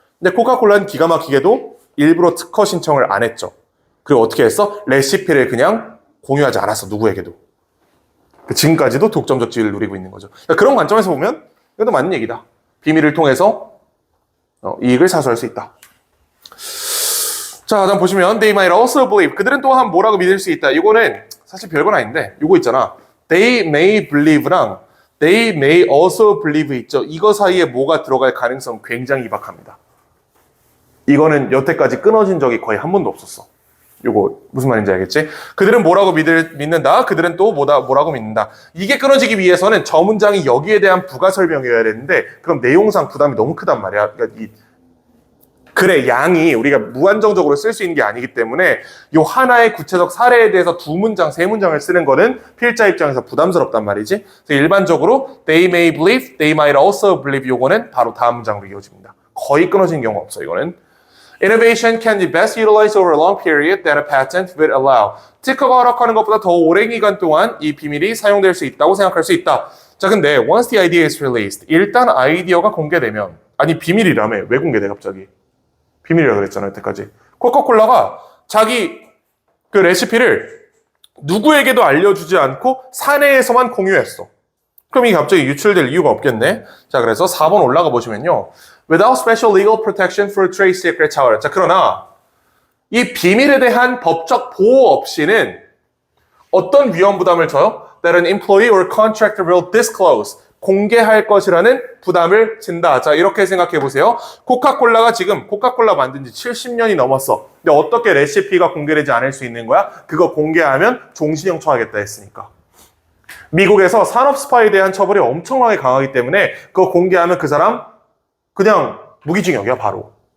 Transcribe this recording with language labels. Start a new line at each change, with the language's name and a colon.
Korean: 근데 코카콜라는 기가 막히게도 일부러 특허 신청을 안 했죠. 그리고 어떻게 했어? 레시피를 그냥 공유하지 않았어. 누구에게도. 지금까지도 독점적 지위를 누리고 있는 거죠. 그러니까 그런 관점에서 보면 이것도 맞는 얘기다. 비밀을 통해서 이익을 사수할 수 있다. 자, 다음 보시면
English: they might also believe.
Korean: 그들은 또한 뭐라고 믿을 수 있다. 이거는 사실 별건 아닌데 이거 있잖아.
English: they may believe랑 they may also believe
Korean: 있죠. 이거 사이에 뭐가 들어갈 가능성 굉장히 희박합니다. 이거는 여태까지 끊어진 적이 거의 한 번도 없었어. 요거 무슨 말인지 알겠지? 그들은 뭐라고 믿는다. 그들은 또 뭐라고 믿는다. 이게 끊어지기 위해서는 저 문장이 여기에 대한 부가 설명이어야 되는데 그럼 내용상 부담이 너무 크단 말이야. 그러니까 이 글의 양이 우리가 무한정적으로 쓸 수 있는 게 아니기 때문에 요 하나의 구체적 사례에 대해서 두 문장, 세 문장을 쓰는 거는 필자 입장에서 부담스럽단 말이지. 그래서 일반적으로
English: they may believe, they might also believe
Korean: 요거는 바로 다음 문장으로 이어집니다. 거의 끊어지는 경우가 없어 이거는.
English: Innovation can be best utilized over a long period that a patent would allow.
Korean: 특허가 허락하는 것보다 더 오랜 기간 동안 이 비밀이 사용될 수 있다고 생각할 수 있다. 자, 근데
English: once the idea is released,
Korean: 일단 아이디어가 공개되면, 아니 비밀이라며 왜 공개돼 갑자기? 비밀이라 그랬잖아 여태까지. 코카콜라가 자기 그 레시피를 누구에게도 알려주지 않고 사내에서만 공유했어. 그럼 이게 갑자기 유출될 이유가 없겠네. 자, 그래서 4번 올라가 보시면요.
English: Without special legal protection for trade secrets, however.
Korean: 자, 그러나 이 비밀에 대한 법적 보호 없이는 어떤 위험 부담을 져요?
English: That an employee or contractor will disclose.
Korean: 공개할 것이라는 부담을 진다. 자, 이렇게 생각해 보세요. 코카콜라가 지금 코카콜라 만든 지 70년이 넘었어. 근데 어떻게 레시피가 공개되지 않을 수 있는 거야? 그거 공개하면 종신형 처하겠다 했으니까. 미국에서 산업 스파이에 대한 처벌이 엄청나게 강하기 때문에 그거 공개하면 그 사람 그냥 무기징역이야 바로.